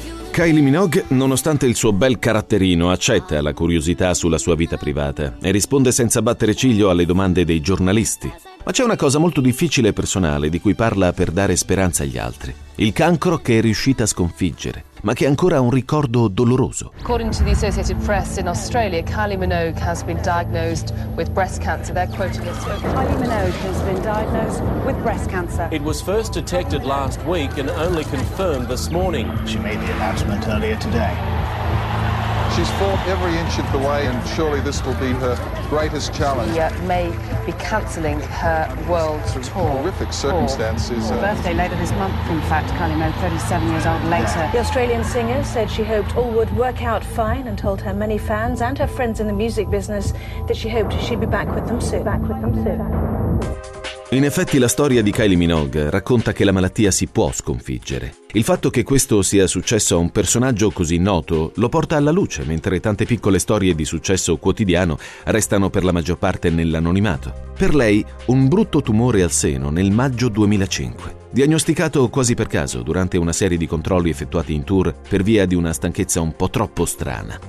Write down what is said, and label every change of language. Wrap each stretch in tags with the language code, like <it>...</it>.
<it>Kylie Minogue, nonostante il suo bel caratterino, accetta la curiosità sulla sua vita privata e risponde senza battere ciglio alle domande dei giornalisti. Ma c'è una cosa molto difficile e personale di cui parla per dare speranza agli altri. Il cancro che è riuscita a sconfiggere, ma che è ancora un ricordo doloroso.</it> <en>According to the Associated Press in Australia, Kylie Minogue has been diagnosed with breast cancer. They're quoting this. Kylie Minogue has been diagnosed with breast cancer. It was first detected last week and only confirmed this morning. She made the announcement earlier today. She's fought every inch of the way and surely this will be her greatest challenge. She may be cancelling her world tour. Horrific circumstances. Her birthday later this month, in fact, Kylie Minogue, 37 years old later. The Australian singer said she hoped all would work out fine and told her many fans and her friends in the music business that she hoped she'd be back with them soon.</en> <it>In effetti la storia di Kylie Minogue racconta che la malattia si può sconfiggere. Il fatto che questo sia successo a un personaggio così noto lo porta alla luce, mentre tante piccole storie di successo quotidiano restano per la maggior parte nell'anonimato. Per lei, un brutto tumore al seno nel maggio 2005, diagnosticato quasi per caso durante una serie di controlli effettuati in tour per via di una stanchezza un po' troppo strana.</it>